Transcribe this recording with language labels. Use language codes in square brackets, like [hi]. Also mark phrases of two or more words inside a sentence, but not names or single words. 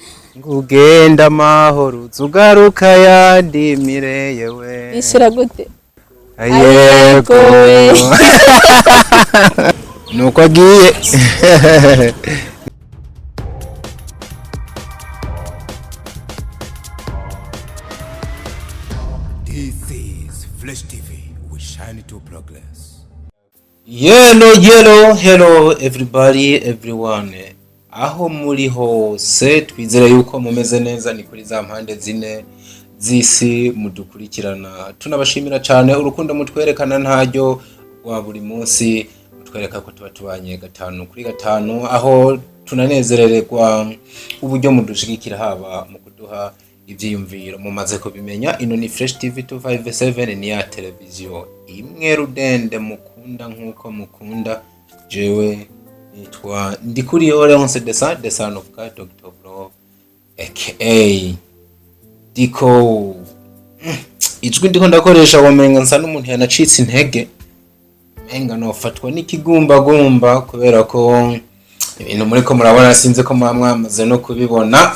[rn] ngugenda amahoro uzugaruka yandimire yewe Ishira gute? yego nuko agiye. [en] This is Flash TV. We shine to progress. Hello everybody, everyone. [rn] Aho muri hose twizere yuko mumeze neza, ni kuri za mpande zine z'isi mudukurikirana. Tunabashimira cyane urukundo mutwerekana ntaryo wa buri munsi, mutwereka ko tuba tubanye gatanu kuri gatanu, aho tunanezerererwa uburyo mudushigikira haba mu kuduha ibyiyumviro. Mumaze kubimenya, ino ni Fresh TV 257, ni ya televiziyo imwe rudende mukunda nkuko mukunda. Jewe nitwa Ndikuriyo Leonce [en] the son of God, [rn] Dr. Bro aka Diko. Ijwi ndiko ndakoresha wamenga nsa n'umuntu yanacitse intege, menga nofatwa n'ikigumbagumba kubera ko ibintu muri ko murabona, sinze ko mwamaze no kubibona.